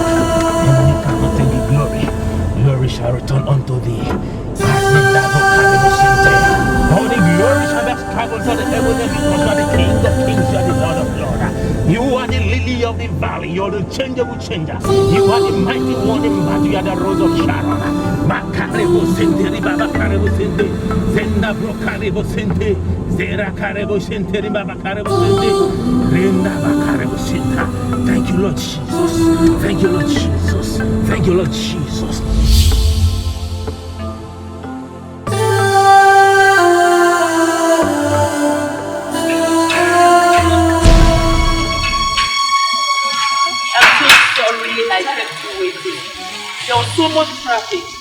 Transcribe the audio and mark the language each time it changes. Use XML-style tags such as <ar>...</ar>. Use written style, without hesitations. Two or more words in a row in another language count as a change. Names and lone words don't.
<en>Enemy cannot take the glory. Glory shall return unto thee. All the glory shall be ascribed unto the heaven, because you are the King of kings, you are the Lord of lords. You are the lily of the valley, you are the changeable changer. You are the mighty one in battle, you are the rose of Sharon. Makarebo Sente, Ribaba Karebo Sente, Zenda Brokarebo Sente, Zera Karebo Sente, Ribaba Karebo Sente, Renda Bakarebo Senta. Thank you, Lord Jesus. Thank you, Lord Jesus. Thank you, Lord Jesus. There was so much traffic.</en>